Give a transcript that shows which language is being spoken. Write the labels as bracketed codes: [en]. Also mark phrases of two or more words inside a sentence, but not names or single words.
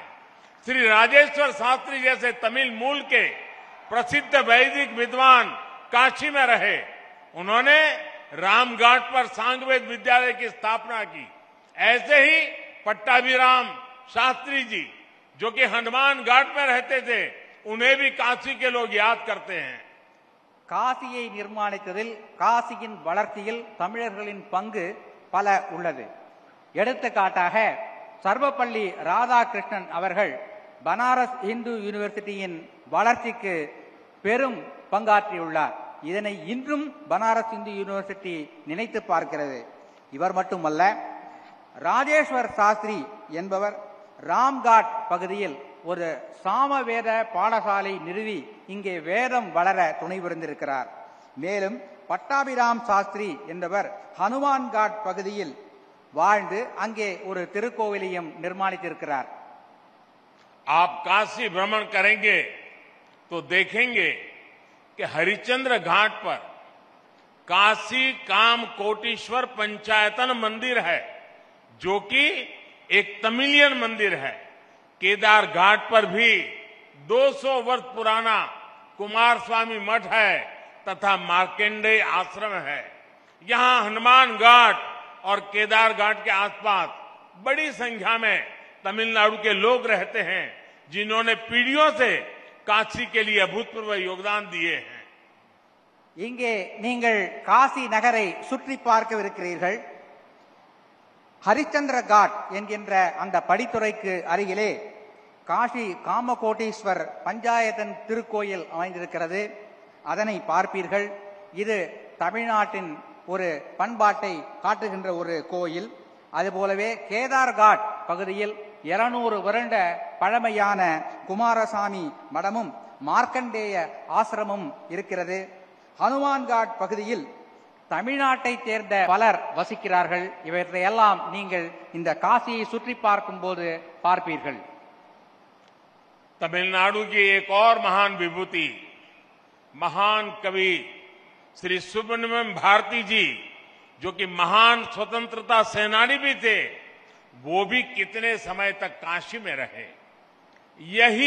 [hi] श्री राजेश्वर शास्त्री जैसे तमिल मूल के प्रसिद्ध वैदिक विद्वान काशी में रहे. उन्होंने रामघाट पर सांगवेद विद्यालय की स्थापना की. ऐसे ही पट्टाभिराम शास्त्री जी, जो कि हनुमान घाट में रहते थे, उन्हें भी काशी के लोग याद करते हैं. [ta] காசியை நிர்மாணித்ததில், காசியின் வளர்ச்சியில் தமிழர்களின் பங்கு பல உள்ளது. எடுத்துக்காட்டாக சர்வப்பள்ளி ராதாகிருஷ்ணன் அவர்கள் பனாரஸ் இந்து யூனிவர்சிட்டியின் வளர்ச்சிக்கு பெரும் பங்காற்றியுள்ளார். இதனை இன்றும் பனாரஸ் இந்து யூனிவர்சிட்டி நினைத்து பார்க்கிறது. இவர் மட்டுமல்ல, ராஜேஸ்வர் சாஸ்திரி என்பவர் ராம்காட் பகுதியில் ஒரு சாமவேத பாடசாலை நிறுவி இங்கே வேதம் வளர துணை புரிந்திருக்கிறார். மேலும் பட்டாபிராம் சாஸ்திரி என்பவர் ஹனுமான்காட் பகுதியில் வாழ்ந்து அங்கே ஒரு திருக்கோவிலையும் நிர்மாணித்திருக்கிறார். [hi] आप काशी भ्रमण करेंगे तो देखेंगे कि हरिश्चंद्र घाट पर काशी काम कोटीश्वर पंचायतन मंदिर है, जो कि एक तमिलियन मंदिर है. केदार घाट पर भी 200 वर्ष पुराना कुमार स्वामी मठ है तथा मार्कंडेय आश्रम है. यहां हनुमान घाट और केदार घाट के आसपास बड़ी संख्या में तमिलनाडु के लोग रहते हैं, जिन्होंने पीढ़ियों से काशी के लिए अभूतपूर्व योगदान दिए हैं. [ta] இங்கே நீங்கள் காசி நகரை சுற்றி பார்க்கவிருக்கிறீர்கள். ஹரிச்சந்திர காட் என்கின்ற அந்த படித்துறைக்கு அருகிலே காசி காமகோட்டீஸ்வர் பஞ்சாயத்தன் திருக்கோயில் அமைந்திருக்கிறது. அதனை பார்ப்பீர்கள். இது தமிழ்நாட்டின் ஒரு பண்பாட்டை காட்டுகின்ற ஒரு கோயில். அதுபோலவே கேதார்காட் பகுதியில் 200 வருட பழமையான குமாரசாமி மடமும் மார்க்கண்டேய ஆசிரமும் இருக்கிறது. ஹனுமான்காட் பகுதியில் தமிழ்நாட்டை சேர்ந்த பலர் வசிக்கிறார்கள். இவற்றையெல்லாம் நீங்கள் இந்த காசியை சுற்றி பார்க்கும் போது பார்ப்பீர்கள். [hi] तमिलनाडु की एक और महान विभूति, महान कवि श्री सुब्रमण्यम भारती जी, जो कि महान स्वतंत्रता सेनानी भी थे, वो भी कितने समय तक काशी में रहे.